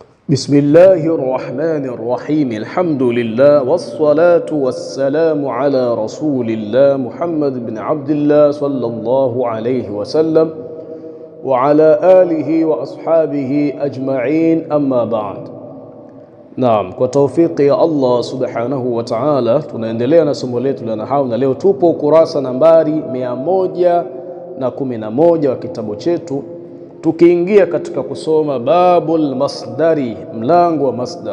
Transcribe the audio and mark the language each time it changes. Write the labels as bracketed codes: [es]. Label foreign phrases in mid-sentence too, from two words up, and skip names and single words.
[ar] بسم الله الرحمن الرحيم الحمد لله والصلاة والسلام على رسول الله محمد بن عبد الله صلى الله عليه وسلم وعلى آله وأصحابه أجمعين أما بعد. [sw] Naam, kwa taufiki ya Allah [ar] سبحانه وتعالى [sw] tunaendelea na somo letu la nahau, na leo tupo kurasa nambari 111 wa kitabu chetu, tukiingia katika kusoma [ar] باب المصدر, [sw] mlango wa masdar.